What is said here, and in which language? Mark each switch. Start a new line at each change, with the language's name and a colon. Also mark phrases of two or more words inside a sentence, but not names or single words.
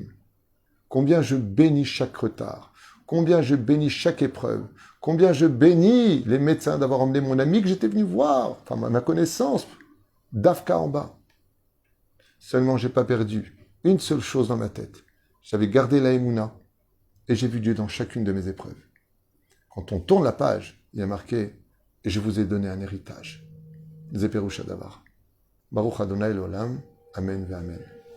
French: Combien je bénis chaque retard, combien je bénis chaque épreuve, combien je bénis les médecins d'avoir emmené mon ami que j'étais venu voir, enfin ma connaissance, d'Afka en bas. Seulement j'ai pas perdu une seule chose dans ma tête. J'avais gardé la Emouna, et j'ai vu Dieu dans chacune de mes épreuves. Quand on tourne la page, il y a marqué « Et je vous ai donné un héritage ».
Hebrew: זפרושה דבר. ברוך אדוני לעולם. אמן ואמן.